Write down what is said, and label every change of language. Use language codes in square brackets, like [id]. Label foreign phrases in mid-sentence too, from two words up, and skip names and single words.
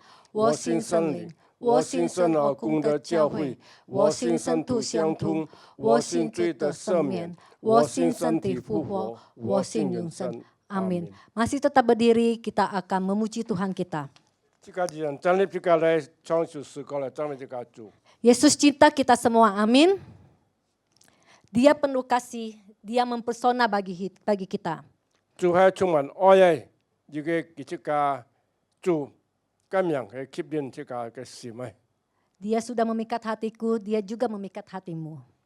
[zh] 我信聖靈。我信聖而公的教會，我信聖徒相通，我信罪的赦免，我信身體復活，我信永生。 [id] Amin. Masih tetap berdiri, kita akan memuji Tuhan kita. Yesus cipta kita semua, amin. Dia penuh kasih, dia mempesona bagi kita. Dia sudah memikat hatiku, dia juga memikat hatimu.